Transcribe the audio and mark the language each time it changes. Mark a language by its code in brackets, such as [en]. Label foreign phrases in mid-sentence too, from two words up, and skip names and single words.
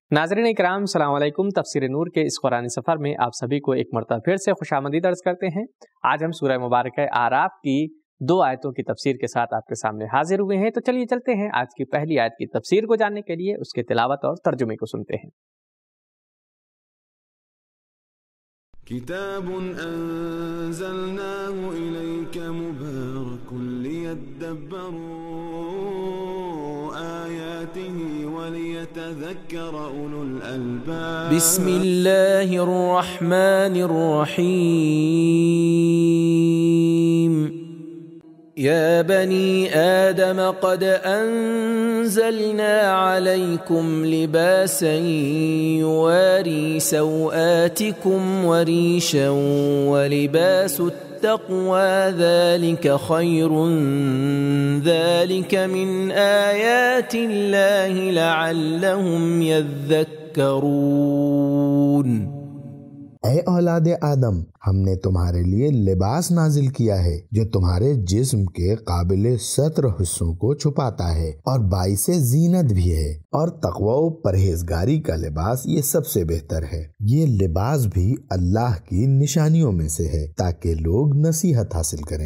[hi] नाज़रीन इकराम, [ar] السلام عليكم. [hi] तफसीर नूर के इस कुरानी सफर में आप सभी को एक मरतबा फिर से खुशामदीद अर्ज करते हैं। आज हम सूरह मुबारक आराफ की 2 आयतों की तफसीर के साथ आपके सामने हाजिर हुए हैं। तो चलिए चलते हैं आज की पहली आयत की तफसीर को जानने के लिए, उसके तिलावत और तर्जुमे को सुनते हैं। [ar] كتاب أنزلناه إليك مبارك ليدبروا آياته وليتذكر أولو الألباب. بسم الله الرحمن الرحيم. يا بني آدم قد أنزلنا عليكم لباسا يواري سوآتكم وريشا ولباس التقوى ذلك خير ذلك من آيات الله لعلهم يذكرون. [hi] ऐ औलाद आदम, हमने तुम्हारे लिए लिबास नाजिल किया है जो तुम्हारे जिस्म के काबिल सत्र हिस्सों को छुपाता है और बाइसे जीनत भी है, और तक़वा व परहेजगारी का लिबास ये सबसे बेहतर है। ये लिबास भी अल्लाह की निशानियों में से है ताकि लोग नसीहत हासिल करें।